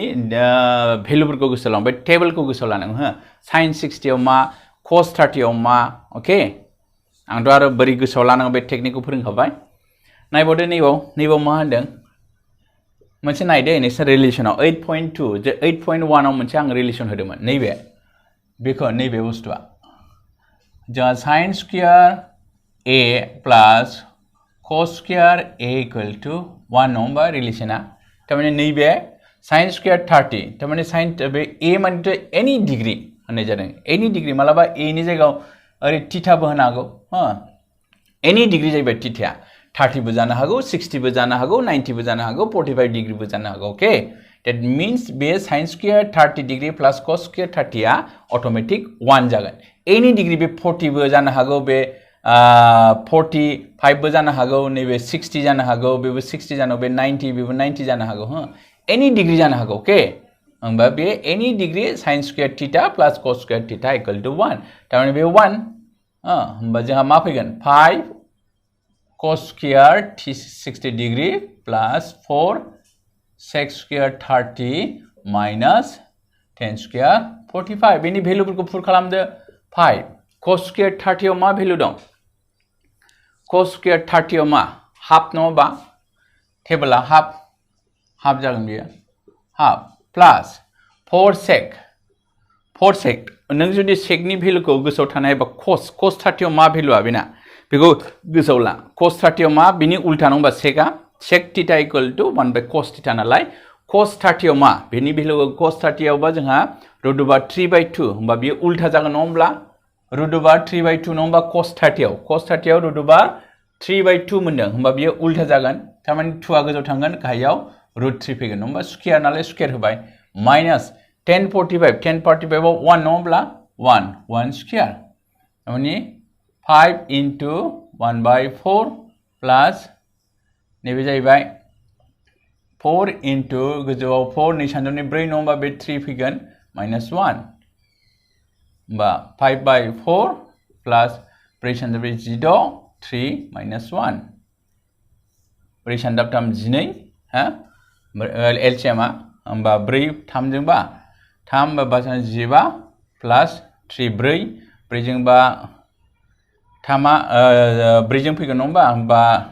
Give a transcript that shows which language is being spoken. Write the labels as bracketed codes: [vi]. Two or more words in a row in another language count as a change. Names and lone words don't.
[brx] भेलुफोरखौ गोसोआव लांबाय टेबोलखौ गोसोआव लानांगौ हो sin 60 आव मा cos 30 आव मा ओके आंथ' आरो बोरै गोसोआव लानांगौ बे टेकनिकखौ फोरोंखाबाय नायबावदो नैबाव मा होनदों मोनसे नायदो नोंसोर रिलेसनाव 8.2 जे 8.1 आव मोनसे आं रिलेसन होदोंमोन नैबे बुस्थुआ जोंहा [en] sin square a plus cos square a equal to 1 [brx] नङा होमबा रिलेसना थारमाने नैबे [en] sin square 30 [brx] थारमाने sin बे a माने [en] any degree [brx] होननाय जादों [en] any degree [brx] मालाबा a नि जायगायाव ओरै थीटाबो होनो हागौ हो एनी डिग्री जाहैबाय थीटाया 30 बो जानो हागौ 60 बो जानो हागौ 90 बो जानो हागौ 45 डिग्री बो जानो हागौ [en] OK that means [brx] बे [en] sin square 30 degree plus cos square 30 [brx] आ ऑटोमेटिक 1 जागोन [en] any degree [brx] बे 40 बो जानो हागौ बे 45 बो जानो हागौ नैबे 60 जानो हागौ बेबो 60 जानो बे 90 बेबो 90 जानो हागौ हो [en] any degree [brx] जानो हागौ ओके होमबा बे [en] any degree sin square theta plus cos square theta equal to 1 [brx] तारमाने बे 1 होमबा जोंहा मा फैगोन [en] 5 cos square 60 degree plus 4 sec square 30 minus 10 square 45 [brx] बेनि भेलुफोरखौ पुट खालामदो 5 [en] cos square 30 [brx] आव मा भेलु दं [en] cos square 30 [brx] आव मा हाफ नङाबा टेबोला हाफ जागोन बियो [en] half plus 4 sec [brx] नों जुदि सेकनि भेलुखौ गोसोआव थानायबा cos 30 आव मा भेलुआ बेना बेखौ गोसोआव ला cos 30 आव मा बिनि उल्टा नङा सेकआ [en] sec theta equal to 1 by cos theta [brx] नालाय cos 30 आव मा बेनि भेलुआ cos 30 आवबा जोंहा [en] root over 3 by 2 [brx] होमबा बियो उल्टा जागोन नङा होमब्ला [en] root over 3 by 2 [brx] नङा cos 30 आव [en] root over 3 by 2 [brx] मोनदों होमबा बियो उल्टा जागोन थारमाने 2 आ गोजौ थांगोन गाहायाव root 3 फैगोन नङा स्क्वायर नालाय स्क्वायर होबाय माइनास 1045 आव 1 नङा होमब्ला 1 स्क्वायर थारमाने [en] 5 into 1 by 4 plus [brx] नैबे जाहैबाय 4 into गोजौआव 4 नै सानजौनि 4 नङा होमबा बे 3 फैगोन माइनास 1 होमबा [en] 5 by 4 plus 4 [brx] सानजाब 16 [en] 3 minus 1 4 [brx] सानजाब 12 हा एलसिएम होमबा 4 3 जोंबा 3 बा 15 प्लस 3 4 जोंबा 3 4 जों फैगोन नङा होमबा